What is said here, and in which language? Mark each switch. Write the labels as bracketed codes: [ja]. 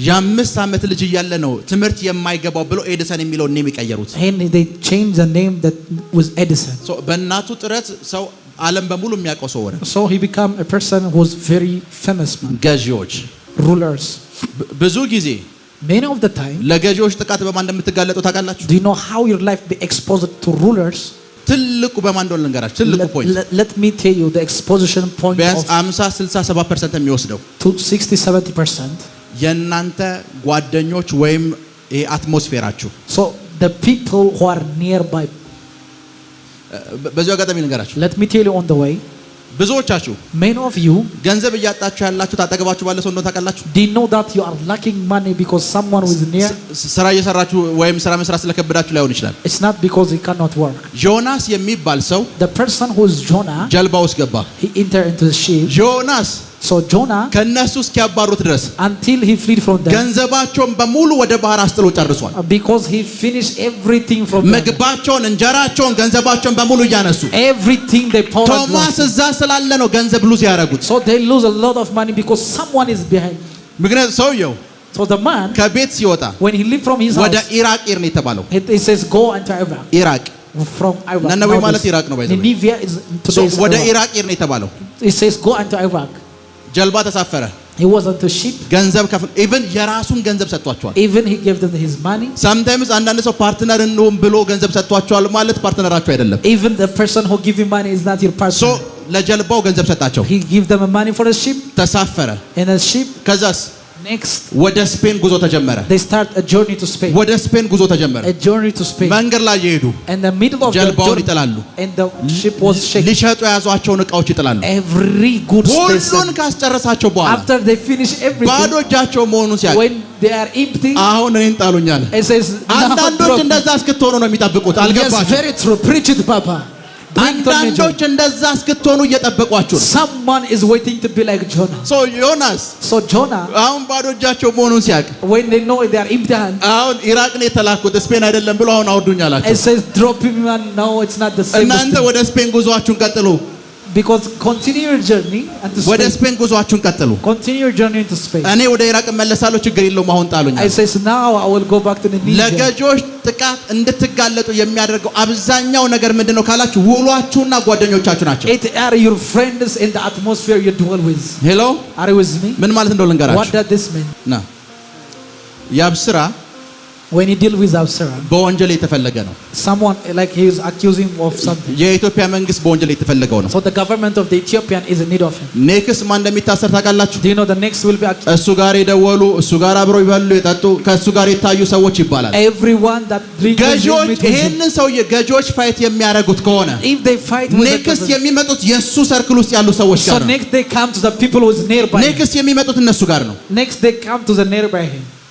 [am] የ5 ዓመት ልጅ እያለ ነው ትምህርት የማይገባው ብሎ ኤዲሰን የሚለው ኔም ይቀየሩት [en] and they changed the name that was Edison [am] so በእናቱ ጥረት ሰው ዓለም በሙሉ የሚያውቀው ሰው ሆነ [en] so he became a person who was very famous man [am] ገጆች [en] rulers [am] ብዙ ጊዜ [en] many of the time [am] ለገጆች ጥቃት በማን እንደምትጋለጡ ታውቃላችሁ [en] do you know how your life be exposed to rulers [am] ትልቁ በማን እንደሆነ ልንገራችሁ ትልቁ ፖይንት [en] let me tell you the exposition point [am] ቢያንስ 50-67% የሚወስደው [en] to 60-70% [am] የእናንተ ጓደኞች ወይም አትሞስፌራችሁ [en] so the people who are nearby [am] በዚሁ አጋጣሚ ልንገራችሁ [en] let me tell you on the way [am] ብዙዎቻችሁ [en] many of you [am] ገንዘብ እያጣችሁ ያላችሁ ታጠገባችሁ ባለ ሰው እንደሆነ ታውቃላችሁ [en] they know that you are lacking money because someone who is near [am] ስራ እየሰራችሁ ወይም ስራ መስራት ስለከበዳችሁ ላይሆን ይችላል [en] it's not because he cannot work [am] ዮናስ የሚባል ሰው [en] the person who is Jonah [am] ጀልባ ውስጥ ገባ [en] he entered into the ship [am] ዮናስ [en] so Jonah [am] ከነሱ እስኪያባሩት ድረስ [en] until he fled from them [am] ገንዘባቸውን በሙሉ ወደ ባህር አስጥሎ ጨርሷል [en] because he finished everything from them [am] ምግባቸውን እንጀራቸውን ገንዘባቸውን በሙሉ እያነሱ [en] everything they poured [am] ቶማስ እዛ ስላለ ነው ገንዘብ ሉዝ ያደረጉት [en] so they lose a lot of money because someone is behind [am] ምክንያቱም ሰውየው [en] so the man [am] ከቤት ሲወጣ [en] when he left from his house [am] ወደ ኢራቅ ነው የተባለው [en] it says go into Iraq [am] ኢራቅ [en] from Iraq [am] ነነዌ ማለት ኢራቅ ነው ባይዘው [en] Nineveh is today's [am] ወደ ኢራቅ ነው የተባለው [en] it says go into Iraq [am] ጀልባ ተሳፈረ [en] he was on the ship [am] ገንዘብ ከፍል [en] even [am] የራሱን ገንዘብ ሰጥቷቸዋል [en] even he gave them his money [am] sometimes አንዳንድ ሰው ፓርትነር እንሆን ብሎ ገንዘብ ሰጥቷቸዋል ማለት ፓርትነራቸው አይደለም [en] even the person who give you money is not your partner [am] so ለጀልባው ገንዘብ ሰጣቸው [en] he give them money for the ship [am] ተሳፈረ [en] in a ship [am] ከዛስ [en] next [am] ወደ ስፔን ጉዞ ተጀመረ [en] they start a journey to Spain [am] ወደ ስፔን ጉዞ ተጀመረ [en] a journey to Spain [am] መንገድ ላይ ይሄዱ [en] in the middle of the journey [am] ይጥላሉ [en] and the ship was shaking [am] ሊሸጡ ያዟቸውን ዕቃዎች ይጥላሉ [en] every goods [am] ሁሉን ካስጨረሳቸው በኋላ [en] after they finish everything [am] ባዶ እጃቸው መሆኑን ሲያውቁ [en] when they are empty [am] አሁን እኔን ጣሉኛል [en] it says [am] አንዳንዶች እንደዛ እስክትሆኑ ነው የሚጠብቁት [en] yes [am] አልገባችም [en] very true preach it papa [am] አንዳንዶች እንደዛ እስክትሆኑ እየጠበቋችሁ ነው። [en] Someone is waiting to be like Jonah. [am] So ዮናስ አሁን ባዶ እጃቸው መሆኑን ሲያውቅ [en] when they know they are empty hand [am] አሁን ኢራቅ ነው የተላኩት ስፔን አይደለም ብሎ አሁን አውርዱኝ አላቸው። [en] it says drop him and no it's not the same. [am] እናንተ ወደ ስፔን ጉዟችሁን ቀጥሉ. [en] because continue your journey and [am] ወደ ስፔን ጉዟችሁን ቀጥሉ. [en] continue your journey into Spain. [am] እኔ ወደ ኢራቅ መለሳለሁ ችግር የለውም አሁን ጣሉኝ. [en] I says now I will go back to Nigeria. [am] ለገጆች ጥቃት እንድትጋለጡ የሚያደርገው አብዛኛው ነገር ምንድነው ካላችሁ ውሏችሁና ጓደኞቻችሁ ናቸው. [en] it are your friends in the atmosphere you dwell with. hello are you with me? [am] ምን ማለት እንደው ልንገራችሁ. [en] what does this mean? [am] ና ያብስራ [en] when you deal with Absalom [am] በወንጀል የተፈለገ ነው. [en] someone like he is accusing of something. [am] የኢትዮጵያ መንግስት በወንጀል የተፈለገው ነው. [en] so the government of the Ethiopian is in need of him. [am] ኔክስ ማን እንደሚታሰር ታውቃላችሁ? [en] do you know the next will be accused? [am] እሱ ጋር የደወሉ እሱ ጋር አብረው ይበሉ የጠጡ ከእሱ ጋር የታዩ ሰዎች ይባላል። [en] everyone that drinks [am] ገጆች ይሄንን ሰውዬ ገጆች ፋይት የሚያደርጉት ከሆነ [en] if they fight with [am] ኔክስ የሚመጡት የሱ ሰርክል ውስጥ ያሉ ሰዎች ጋር [en] so [am] ነው. [en] next they come to the people who is nearby. [am] ኔክስ የሚመጡት እነሱ ጋር ነው. [en] next they come to the nearby him.